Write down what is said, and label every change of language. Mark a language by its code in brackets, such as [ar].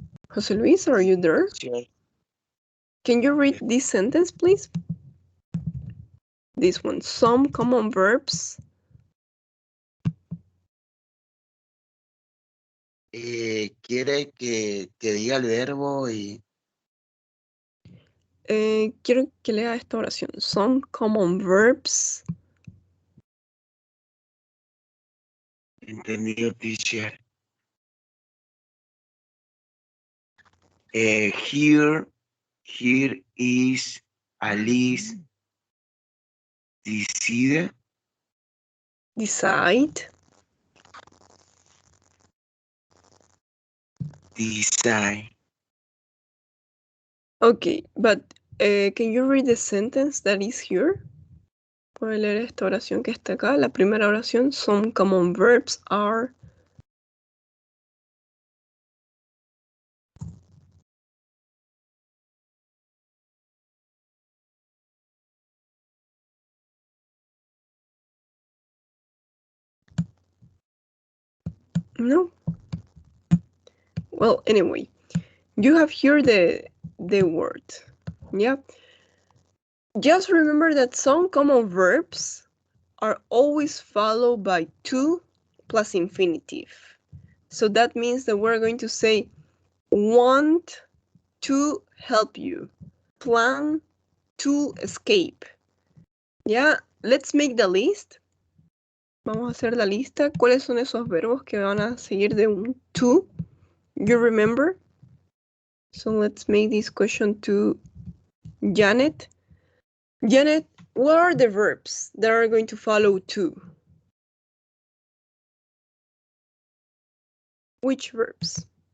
[en] Jose Luis, are you there? Sure. Can you read this sentence, please? This one, some common verbs. [es] Quiere que diga el verbo y Quiero que lea esta oración. [en] Some common verbs. [es] entendido, teacher. [en] Here is Alice decide. Decide. Design. Okay, but can you read the sentence that is here? [es] ¿Puedo leer esta oración que está acá? La primera oración, [en] some common verbs are... No? Well, anyway, you have here the word. Yeah? Just remember that some common verbs are always followed by to plus infinitive. So that means that we're going to say want to help you, plan to escape. Yeah, let's make the list. [es] Vamos a hacer la lista. ¿Cuáles son esos verbos que van a seguir de un to? [en] You remember? So let's make this question to Janet. Janet, what are the verbs that are going to follow to? Which verbs?